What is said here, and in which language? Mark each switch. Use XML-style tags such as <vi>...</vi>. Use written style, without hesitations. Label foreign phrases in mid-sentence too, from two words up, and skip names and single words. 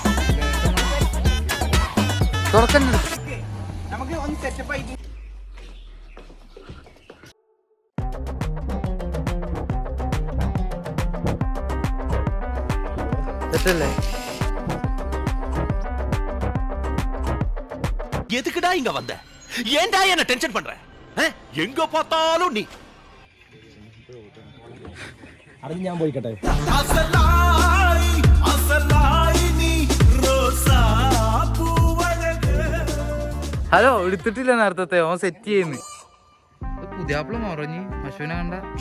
<ml>തുറക്കണ്ട. തെറ്റല്ലേ?</ml> <ta>எதுக்குடா இங்க வந்த? ஏன்டா என்ன டென்ஷன் பண்ற? எங்க பார்த்தாலும் நீ.</ta> <ml>അത് ഞാൻ പോയിക്കട്ടെ. ഹലോ, എടുത്തിട്ടില്ല നേരത്തെ. ഓൻ സെറ്റ് ചെയ്യുന്നു. പുതിയാപ്പിള മറഞ്ഞ് അശ്വിനെ കണ്ട.</ml>